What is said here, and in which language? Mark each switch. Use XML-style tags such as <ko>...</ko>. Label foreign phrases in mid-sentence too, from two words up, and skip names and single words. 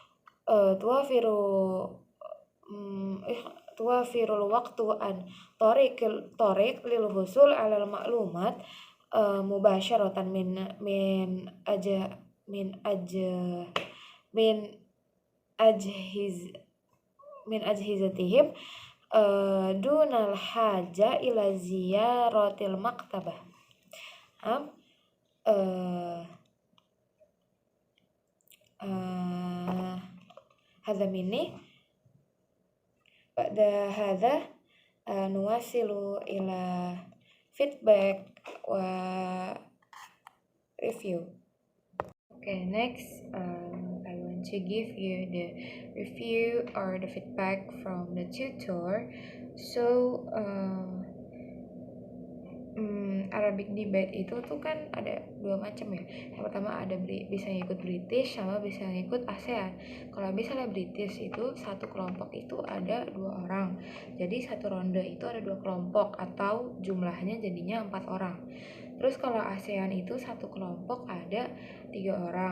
<ar>وقت عن طريق للحصول على المعلومات مباشرة من أجهزتهم دون الحاجة إلى زيارة المكتبة. هذا مني بعد هذا نواصل إلى feedback و review.</ar> <en>Okay, next I want to give you the review or the feedback from the tutor. So Arabic debate</en> <id>itu tuh kan ada dua macam ya. Yang pertama ada bisa ngikut British sama bisa ngikut ASEAN. Kalau misalnya British itu satu kelompok itu ada 2 orang. Jadi satu ronde itu ada 2 kelompok atau jumlahnya jadinya 4 orang. Terus kalau ASEAN itu satu kelompok ada 3 orang.</id>